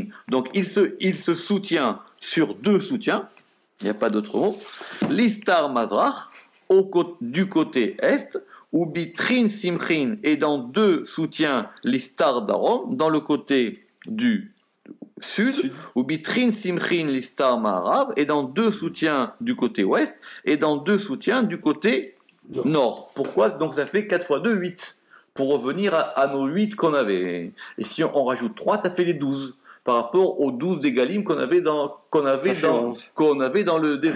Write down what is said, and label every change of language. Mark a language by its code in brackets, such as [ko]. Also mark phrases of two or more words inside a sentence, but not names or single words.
[fr] Donc, il se soutient sur deux soutiens. Il n'y a pas d'autre mot. [arc] לסטר מזרח, [fr] du côté est, ou [arc] בתרין סמכין, [fr] et dans deux soutiens, [arc] לסטר דרום, [fr] dans le côté du sud, ou [arc] בתרין סמכין, לסטר מערב, [fr] et dans deux soutiens du côté ouest, et dans deux soutiens du côté nord. Pourquoi ? Donc, ça fait 4 fois 2, 8. Pour revenir à nos 8 qu'on avait. Et si on rajoute 3, ça fait les 12. Par rapport aux 12 des Galim qu'on avait dans le désert.